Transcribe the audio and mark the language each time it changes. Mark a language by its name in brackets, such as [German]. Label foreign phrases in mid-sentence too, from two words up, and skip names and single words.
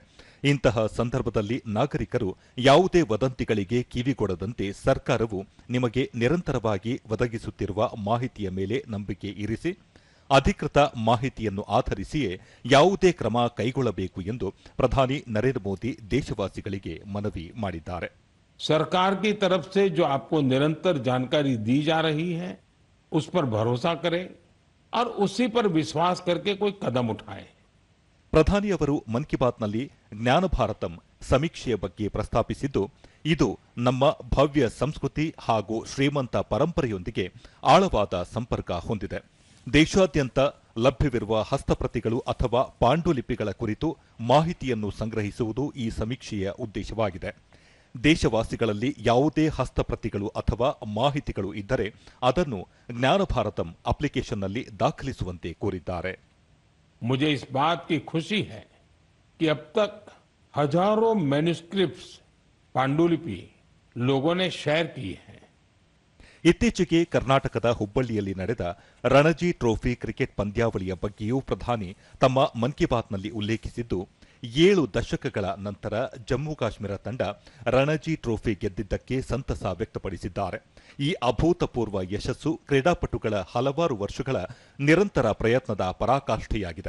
[Kannada] ಇಂತಹ ಸಂದರ್ಭದಲ್ಲಿ ನಾಗರಿಕರು ಯಾವುದೇ ವದಂತಿಗಳಿಗೆ ಕಿವಿಗೊಡದಂತೆ ಸರ್ಕಾರವು ನಿಮಗೆ ನಿರಂತರವಾಗಿ ಒದಗಿಸುತ್ತಿರುವ ಮಾಹಿತಿಯ ಮೇಲೆ ನಂಬಿಕೆ ಇರಿಸಿ, ಅಧಿಕೃತ ಮಾಹಿತಿಯನ್ನು ಆಧರಿಸಿಯೇ ಯಾವುದೇ ಕ್ರಮ ಕೈಗೊಳ್ಳಬೇಕು ಎಂದು ಪ್ರಧಾನಿ ನರೇಂದ್ರ ಮೋದಿ ದೇಶವಾಸಿಗಳಿಗೆ ಮನವಿ ಮಾಡಿದ್ದಾರೆ. [Hindi] ಸರ್ಕಾರ की तरफ से जो आपको निरंतर जानकारी दी जा रही है, उस पर भरोसा करें और उसी पर विश्वास करके कोई कदम उठाएं. [Kannada] ಪ್ರಧಾನಿ ಅವರು ಮನ್ ಕಿ ಬಾತ್ನಲ್ಲಿ ಜ್ಞಾನ ಭಾರತಂ ಸಮೀಕ್ಷೆಯ ಬಗ್ಗೆ ಪ್ರಸ್ತಾಪಿಸಿದ್ದು, ಇದು ನಮ್ಮ ಭವ್ಯ ಸಂಸ್ಕೃತಿ ಹಾಗೂ ಶ್ರೀಮಂತ ಪರಂಪರೆಯೊಂದಿಗೆ ಆಳವಾದ ಸಂಪರ್ಕ ಹೊಂದಿದೆ. ದೇಶಾದ್ಯಂತ ಲಭ್ಯವಿರುವ ಹಸ್ತಪ್ರತಿಗಳು ಅಥವಾ ಪಾಂಡುಲಿಪಿಗಳ ಕುರಿತು ಮಾಹಿತಿಯನ್ನು ಸಂಗ್ರಹಿಸುವುದು ಈ ಸಮೀಕ್ಷೆಯ ಉದ್ದೇಶವಾಗಿದೆ. ದೇಶವಾಸಿಗಳಲ್ಲಿ ಯಾವುದೇ ಹಸ್ತಪ್ರತಿಗಳು ಅಥವಾ ಮಾಹಿತಿಗಳು ಇದ್ದರೆ ಅದನ್ನು ಜ್ಞಾನ ಭಾರತಂ ಅಪ್ಲಿಕೇಶನ್ನಲ್ಲಿ ದಾಖಲಿಸುವಂತೆ ಕೋರಿದ್ದಾರೆ. [Hindi] मुझे इस बात की खुशी है कि अब तक हजारों मैन्युस्क्रिप्ट्स पांडुलिपि लोगों ने शेयर की हैं. [Kannada] ಇತ್ತೀಚೆಗೆ ಕರ್ನಾಟಕದ ಹುಬ್ಬಳ್ಳಿಯಲ್ಲಿ ನಡೆದ ರಣಜಿ ಟ್ರೋಫಿ ಕ್ರಿಕೆಟ್ ಪಂದ್ಯಾವಳಿಯ ಬಗ್ಗೆಯೂ ಪ್ರಧಾನಿ ತಮ್ಮ ಮನ್ ಕಿ ಬಾತ್ನಲ್ಲಿ ಉಲ್ಲೇಖಿಸಿದ್ದು, 7 ದಶಕಗಳ ನಂತರ ಜಮ್ಮು ಕಾಶ್ಮೀರ ತಂಡ ರಣಜಿ ಟ್ರೋಫಿ ಗೆದ್ದಿದ್ದಕ್ಕೆ ಸಂತಸ ವ್ಯಕ್ತಪಡಿಸಿದ್ದಾರೆ. ಈ ಅಭೂತಪೂರ್ವ ಯಶಸ್ಸು ಕ್ರೀಡಾಪಟುಗಳ ಹಲವಾರು ವರ್ಷಗಳ ನಿರಂತರ ಪ್ರಯತ್ನದ ಪರಾಕಾಷ್ಠೆಯಾಗಿದೆ.